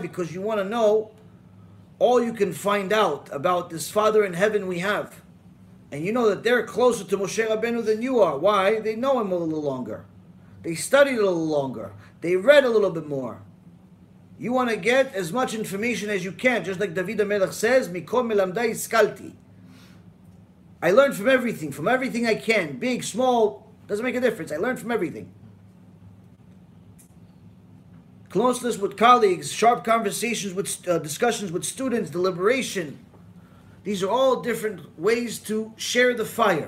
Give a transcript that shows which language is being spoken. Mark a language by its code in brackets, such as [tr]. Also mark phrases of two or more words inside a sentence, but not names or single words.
[en] Because you want to know all you can find out about this Father in heaven we have. And you know that they're closer to Moshe Rabbeinu than you are. Why? They know him a little longer. They studied a little longer. They read a little bit more. You want to get as much information as you can. Just like David HaMelech says, [he] מכל מלמדי השכלתי. [en] I learned from everything I can. Big, small, doesn't make a difference. I learned from everything. Closeness with colleagues, sharp conversations with discussions with students, deliberation. These are all different ways to share the fire.